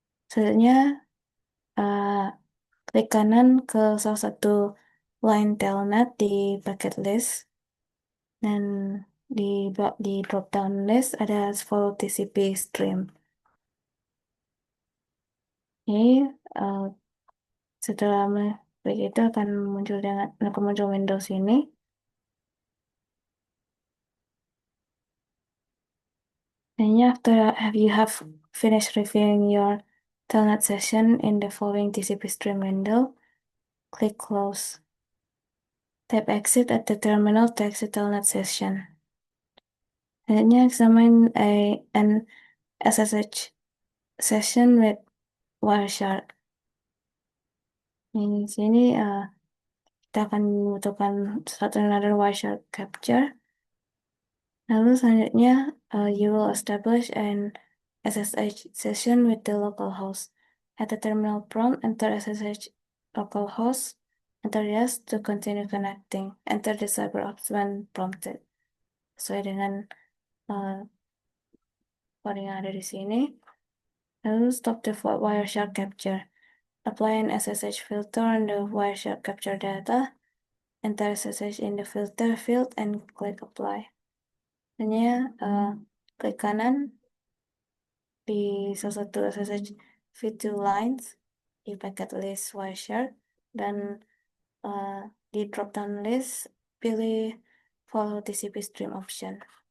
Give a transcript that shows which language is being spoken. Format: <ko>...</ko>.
<id>Selanjutnya uh, klik kanan ke salah satu line telnet di packet list dan di drop down list ada follow TCP stream. Ini setelah klik itu akan muncul Windows ini.</id> <en>And after you have finished reviewing your telnet session in the following TCP stream window, click close. Tap exit at the terminal to exit telnet session. Selanjutnya examine an SSH session with Wireshark.</en> <id>Di sini kita akan membutuhkan satu another Wireshark capture. Lalu selanjutnya,</id> <en>you will establish an SSH session with the localhost. At the terminal prompt, enter SSH localhost, enter yes to continue connecting. Enter the cyber ops when prompted.</en> <id>Sesuai dengan coding yang ada di sini.</id> <en>Lalu stop the Wireshark capture. Apply an SSH filter on the Wireshark capture data. Enter SSH in the filter field and click apply.</en> <id>Hanya klik kanan di salah satu SSH v2 lines di packet list Wireshark dan di drop down list pilih follow TCP stream option.</id>